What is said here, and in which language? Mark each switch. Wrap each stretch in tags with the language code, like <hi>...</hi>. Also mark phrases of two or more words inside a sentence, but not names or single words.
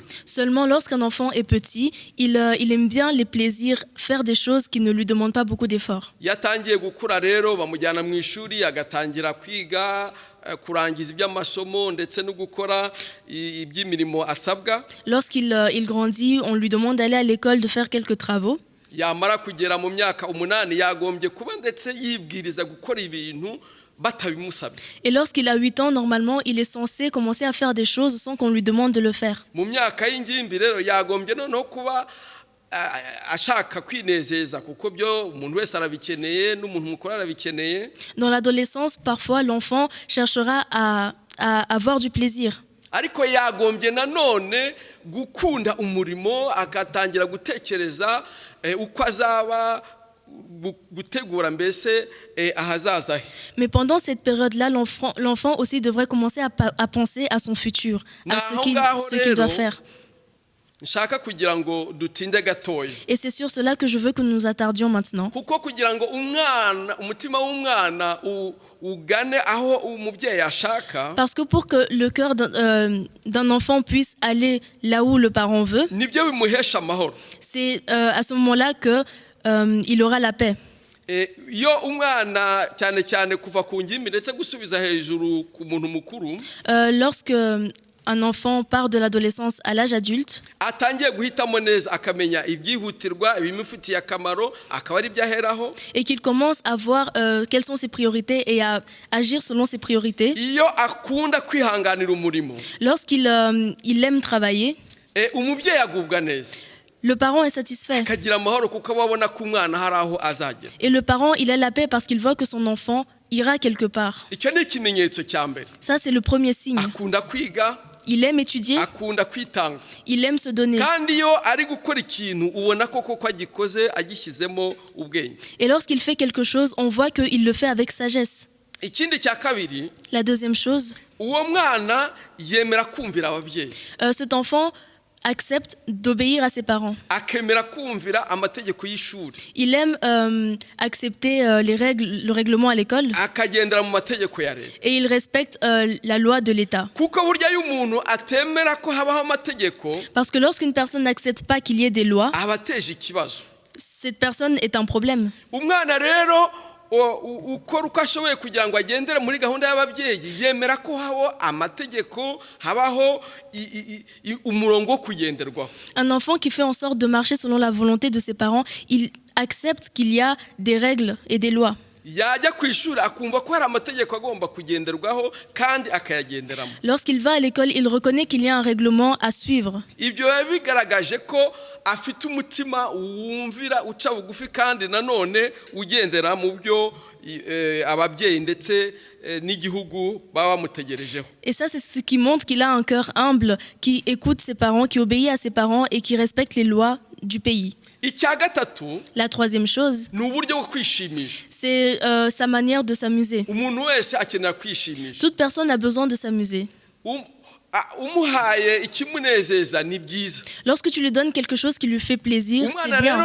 <fr>Seulement lorsqu'un enfant est petit, il aime bien les plaisirs, faire des choses qui ne lui demandent pas beaucoup d'efforts.</fr> <rw>Yatangiye gukura rero bamujyana mu ishuri agatangira kwiga kurangiza iby'amasomo ndetse no gukora iby'imirimo asabwa.</rw> <fr>Lorsqu'il il grandit, on lui demande d'aller à l'école, de faire quelques travaux.</fr> <rw>Yamara kugera mu myaka 8 yagombye kuba ndetse yibwiriza gukora ibintu batabimusabye.</rw> <fr>Et lorsqu'il a 8 ans, normalement, il est censé commencer à faire des choses sans qu'on lui demande de le faire.</fr> <rw>Mu myaka y'ingimbi rero yagombye noneho kuba ashaka kwinezeza kuko byo umuntu wese arabikeneye n'umuntu mukuru arabikeneye.</rw> <fr>Dans l'adolescence, parfois, l'enfant cherchera à avoir du plaisir.</fr> <rw>Ariko yagombye nanone gukunda umurimo agatangira gutekereza uko azaba gutegura mbese ahazaza he.</rw> <fr>Mais pendant cette période-là, l'enfant aussi devrait commencer à penser à son futur, à ce qu'il doit faire.</fr> <rw>Nshaka kugira ngo dutinde gatoya.</rw> <fr>Et c'est sur cela que je veux que nous nous attardions maintenant.</fr> <rw>Kuko kugira ngo umutima w'umwana ugane aho umubyeyi ashaka.</rw> <fr>Parce que pour que le cœur d'un enfant puisse aller là où le parent veut,</fr> <rw>nibyo bimuhesha amahoro.</rw> <fr>C'est à ce moment-là que il aura la paix.</fr> <rw>Iyo umwana cyane cyane kuva ku ngimbi ndetse gusubiza hejuru ku muntu mukuru.</rw> <fr>Lorsque un enfant part de l'adolescence à l'âge adulte,</fr> <rw>atangiye guhitamo neza akamenya ibyihutirwa ibimufitiye akamaro akaba ari byaheraho.</rw> <fr>Et qu'il commence à voir quelles sont ses priorités et à agir selon ses priorités.</fr> <rw>Iyo akunda kwihanganira umurimo.</rw> <fr>Lorsqu'il il aime travailler,</fr> <rw>umubyeyi agubwa neza.</rw> <fr>Le parent est satisfait.</fr> <rw>Akagira amahoro kuko abona ko umwana hari aho azagera.</rw> <fr>Et le parent, il a la paix parce qu'il voit que son enfant ira quelque part.</fr> <rw>Icyo ni ikimenyetso cya mbere.</rw> <fr>Ça, c'est le premier signe.</fr> <rw>Akunda kwiga.</rw> <fr>Il aime étudier.</fr> <rw>Akunda kwitanga.</rw> <fr>Il aime se donner.</fr> <rw>Kandi iyo ari gukora ikintu ubona koko agikoze agishyizemo ubwenge.</rw> <fr>Et lorsqu'il fait quelque chose, on voit qu'il le fait avec sagesse.</fr> <rw>Ikindi cya kabiri.</rw> <fr>La deuxième chose.</fr> <rw>Uwo mwana yemera kumvira ababyeyi.</rw> <fr>Cet enfant accepte d'obéir à ses parents.</fr> <rw>Akemera kumvira amategeko y'ishuri.</rw> <fr>Il aime accepter le règlement à l'école.</fr> <rw>Akagendera mu mategeko ya leta.</rw> <fr>Et il respecte la loi de l'État.</fr> <rw>Kuko burya y'umuntu atemera ko habaho amategeko.</rw> <fr>Parce que lorsqu'une personne n'accepte pas qu'il y ait des lois,</fr> <rw>abateje ikibazo.</rw> <fr>Cette personne est un problème.</fr> <rw>Umwana rero ukora uko ashoboye kugira ngo agendere muri gahunda y'ababyeyi yemera ko habaho amategeko habaho umurongo wo kugenderwaho.</rw> <fr>Un enfant qui fait en sorte de marcher selon la volonté de ses parents, il accepte qu'il y a des règles et des lois.</fr> <rw>Yajya ku ishuri akumva ko hari amategeko agomba kugenderwaho kandi akayagenderamo.</rw> <fr>Lorsqu'il va à l'école, il reconnaît qu'il y a un règlement à suivre.</fr> <rw>Ibyo bigaragaje ko afite umutima wumvira uca bugufi kandi nanone ugendera mu byo ababyeyi ndetse n'igihugu baba bamutegerejeho.</rw> <fr>Et ça, c'est ce qui montre qu'il a un cœur humble, qui écoute ses parents, qui obéit à ses parents et qui respecte les lois du pays. La troisième chose, c'est sa manière de s'amuser. Toute personne a besoin de s'amuser. Lorsque tu lui donnes quelque chose qui lui fait plaisir, c'est bien.</fr>